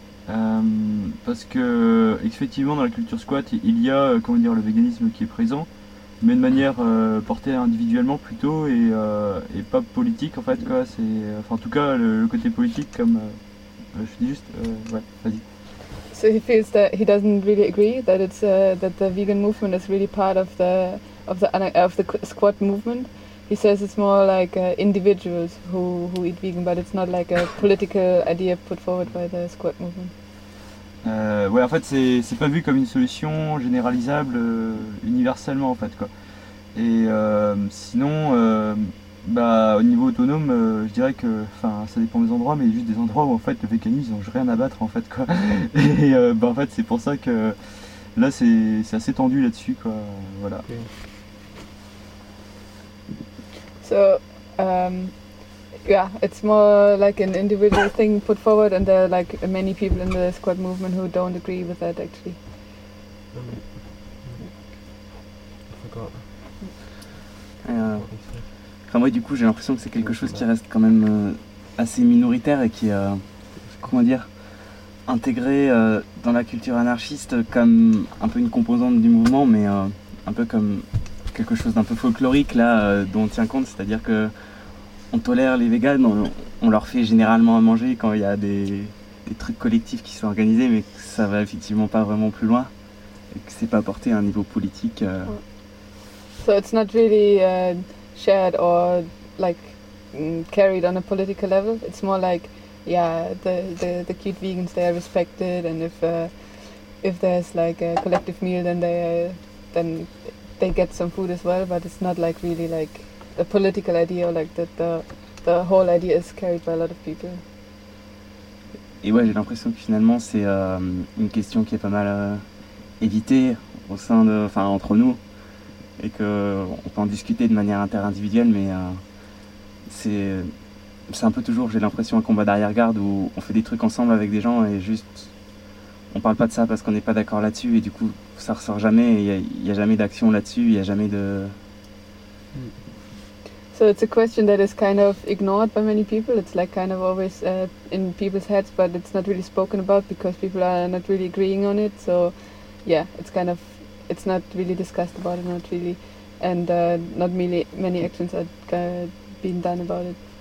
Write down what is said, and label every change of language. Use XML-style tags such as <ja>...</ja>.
<fr>Parce que, effectivement, dans la culture squat, il y a, le véganisme qui est présent, mais de manière portée individuellement plutôt et pas politique en fait quoi, c'est enfin en tout cas le côté politique comme je dis juste ouais vas-y.</fr> <en>So he feels that he doesn't really agree that it's that the vegan movement is really part of the squat movement. He says it's more like individuals who eat vegan, but it's not like a political idea put forward by the squat movement.</en> <fr>Ouais, en fait, c'est pas vu comme une solution généralisable, universellement, en fait, quoi. Et sinon, au niveau autonome, je dirais que, enfin, ça dépend des endroits, mais juste des endroits où, en fait, le véganisme, ils ont rien à battre, en fait, quoi. Et, en fait, c'est pour ça que, là, c'est assez tendu là-dessus, quoi, voilà.</fr> <en>So, yeah, it's more like an individual thing put forward, and there are like many people in the squat movement who don't agree with that actually.</en> <fr>Enfin moi du coup j'ai l'impression que c'est quelque chose qui reste quand même assez minoritaire et qui est intégré dans la culture anarchiste comme un peu une composante du mouvement, mais un peu comme quelque chose d'un peu folklorique là dont on tient compte, c'est-à-dire que on tolère les véganes, on leur fait généralement à manger quand il y a des trucs collectifs qui sont organisés, mais que ça va effectivement pas vraiment plus loin et que c'est pas porté à un niveau politique.</fr> <en>So it's not really shared or like carried on a political level. It's more like, yeah, the cute vegans, they are respected, and if there's like a collective meal, then they get some food as well. But it's not like really like the political idea, like that the whole idea is carried by a lot of people.</en> <fr>Et ouais, j'ai l'impression que finalement c'est une question qui est pas mal évitée au sein de, enfin entre nous, et que on peut en discuter de manière inter-individuelle, mais c'est un peu toujours, j'ai l'impression, un combat d'arrière-garde où on fait des trucs ensemble avec des gens et juste on parle pas de ça parce qu'on n'est pas d'accord là-dessus, et du coup ça ressort jamais, il y a jamais d'action là-dessus, il y a jamais de.</fr> <en>So it's a question that is kind of ignored by many people. It's like kind of always in people's heads, but it's not really spoken about because people are not really agreeing on it. So yeah, it's not really discussed about it, not really, and not really many actions have been done about it.</en>